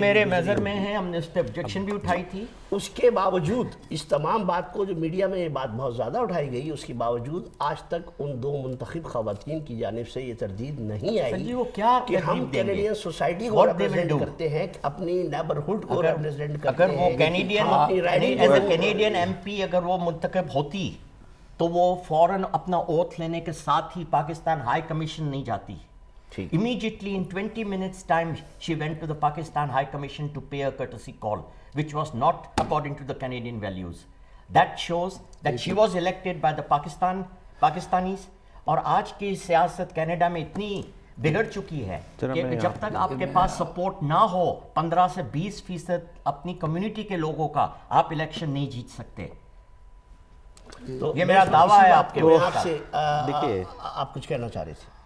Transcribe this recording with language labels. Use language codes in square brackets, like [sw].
[ur] میرے نظر میں ہے، ہم نے اس پہ آبجیکشن بھی اٹھائی تھی۔ اس کے باوجود اس تمام بات کو جو میڈیا میں یہ بات بہت زیادہ اٹھائی گئی، اس کے باوجود آج تک ان 2 منتخب خواتین کی جانب سے یہ تردید نہیں آئی جی وہ کیا کہ ہم کینیڈین سوسائٹی کو ریپرزینٹ کرتے ہیں، اپنی نیبرہڈ کو ریپرزینٹ کرتے ہیں۔ اگر وہ کینیڈین ایم پی اگر وہ منتخب ہوتی تو وہ فوراً اپنا اوتھ لینے کے ساتھ ہی پاکستان ہائی کمیشن نہیں جاتی۔ [en] Immediately in 20 minutes time she went to the Pakistan High Commission to pay a courtesy call, which was not according to the Canadian values. That shows that she was elected by the Pakistanis. [ur] اور آج کی سیاست Canada میں اتنی بگڑ چکی ہے کہ جب تک آپ کے پاس سپورٹ نہ ہو 15 سے 20% اپنی کمیونٹی کے لوگوں کا، آپ الیکشن نہیں جیت سکتے۔ یہ میرا دعویٰ ہے آپ کے آپ سے۔ دیکھیے آپ کچھ کہنا چاہ رہے تھے؟